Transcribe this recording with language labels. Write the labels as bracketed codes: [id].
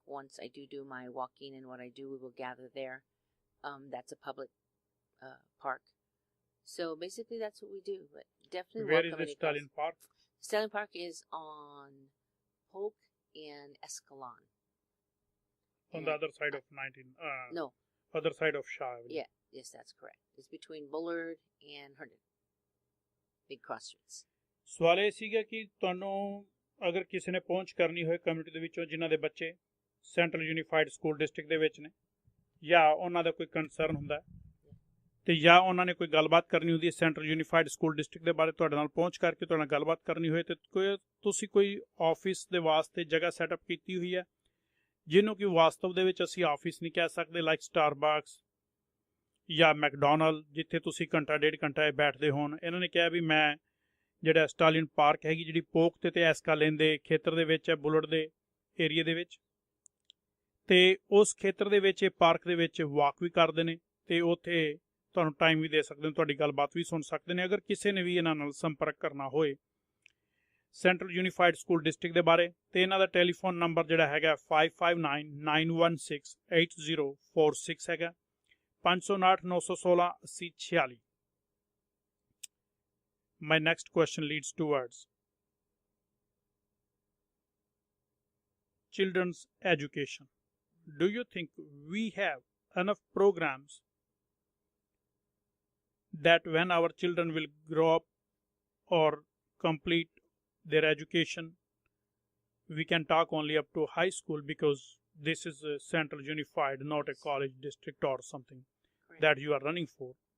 [en] Once I do my walking and what I do, we will gather there. That's a public park. So basically, that's what we do. But definitely, Where is the Stallion Park? Stanley Park is on Polk and Escalon. On the other side of 19, No. Other side of Shah Avenue. Yeah, yes, that's correct. It's between Bullard and Herndon. Big cross streets. [pa] ਸਵਾਲ ਇਹ ਸੀਗਾ ਕਿ ਤੁਹਾਨੂੰ ਅਗਰ ਕਿਸੇ ਨੇ ਪਹੁੰਚ ਕਰਨੀ ਹੋਏ ਕਮਿਊਨਿਟੀ ਦੇ ਵਿੱਚੋਂ ਜਿਨ੍ਹਾਂ ਦੇ ਬੱਚੇ ਸੈਂਟਰਲ ਯੂਨੀਫਾਈਡ ਸਕੂਲ ਡਿਸਟ੍ਰਿਕਟ ਦੇ ਵਿੱਚ ਨੇ ਜਾਂ ਉਹਨਾਂ ਦਾ ਕੋਈ ਕੰਸਰਨ ਹੁੰਦਾ ਤੇ ਜਾਂ ਉਹਨਾਂ ਨੇ ਕੋਈ ਗੱਲਬਾਤ ਕਰਨੀ ਹੁੰਦੀ ਹੈ ਸੈਂਟਰਲ ਯੂਨੀਫਾਈਡ ਸਕੂਲ ਡਿਸਟ੍ਰਿਕਟ ਦੇ ਬਾਰੇ ਤੁਹਾਡੇ ਨਾਲ ਪਹੁੰਚ ਕਰਕੇ ਤੁਹਾਡੇ ਨਾਲ ਗੱਲਬਾਤ ਕਰਨੀ ਹੋਏ ਤੇ ਤੁਸੀਂ ਕੋਈ ਆਫਿਸ ਦੇ ਵਾਸਤੇ ਜਗ੍ਹਾ ਸੈਟਅਪ ਕੀਤੀ ਹੋਈ ਹੈ ਜਿਹਨੂੰ ਕਿ ਵਾਸਤਵ ਦੇ ਵਿੱਚ ਅਸੀਂ ਆਫਿਸ ਨਹੀਂ ਕਹਿ ਸਕਦੇ ਲਾਈਕ ਸਟਾਰਬਕਸ ਜਾਂ ਮੈਕਡੋਨਲਡ ਜਿੱਥੇ ਤੁਸੀਂ ਘੰਟਾ ਡੇਢ ਘੰਟਾ ਬੈਠਦੇ ਹੋਣ। ਇਹਨਾਂ ਨੇ ਕਿਹਾ ਵੀ ਮੈਂ ਜਿਹੜਾ ਸਟਾਲੀਅਨ ਪਾਰਕ ਹੈਗੀ ਜਿਹੜੀ ਪੋਕ ਤੇ ਐਸਕਾਲੇਨ ਦੇ ਖੇਤਰ ਦੇ ਵਿੱਚ ਹੈ ਬੁਲਟ ਦੇ ਏਰੀਏ ਦੇ ਵਿੱਚ ਤੇ ਉਸ ਖੇਤਰ ਦੇ ਵਿੱਚ ਇਹ ਪਾਰਕ ਦੇ ਵਿੱਚ ਵਾਕ ਵੀ ਕਰਦੇ ਨੇ ਤੇ ਉੱਥੇ ਤੁਹਾਨੂੰ ਟਾਈਮ ਵੀ ਦੇ ਸਕਦੇ ਨੇ ਤੁਹਾਡੀ ਗੱਲਬਾਤ ਵੀ ਸੁਣ ਸਕਦੇ ਨੇ। ਅਗਰ ਕਿਸੇ ਨੇ ਵੀ ਇਹਨਾਂ ਨਾਲ ਸੰਪਰਕ ਕਰਨਾ ਹੋਏ ਸੈਂਟਰਲ ਯੂਨੀਫਾਈਡ ਸਕੂਲ ਡਿਸਟ੍ਰਿਕਟ ਦੇ ਬਾਰੇ ਤੇ ਇਹਨਾਂ ਦਾ ਟੈਲੀਫੋਨ ਨੰਬਰ ਜਿਹੜਾ ਹੈਗਾ 5599168046 ਹੈਗਾ 559-916-8046। [en] My next question leads towards children's education. Do you think we have enough programs that when our children will grow up or complete their education, we can talk only up to high school because this is a central unified, not a college district or something that you are running for.